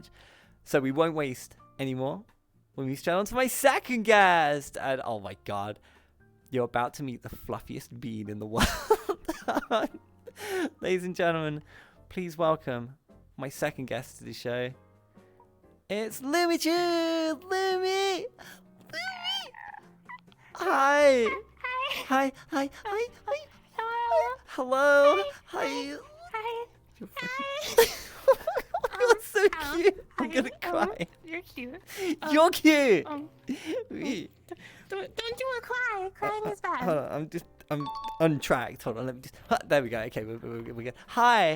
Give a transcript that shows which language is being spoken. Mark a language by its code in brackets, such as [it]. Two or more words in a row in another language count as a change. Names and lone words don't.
[en] So we won't waste any more. We'll move straight on to my second guest. And oh my god, you're about to meet the fluffiest bean in the world. Ladies and gentlemen, please welcome my second guest to the show. It's Lumiichu! Lumi! Hi! Hi! Hi! Hi! Hi! Hello! Hi! You're so cute! I'm gonna cry. You're cute. You're cute! Don't do a cry. Crying is bad. Hold on, I'm untracked. Hold on, let me just. There we go. Okay, we're good. Hi!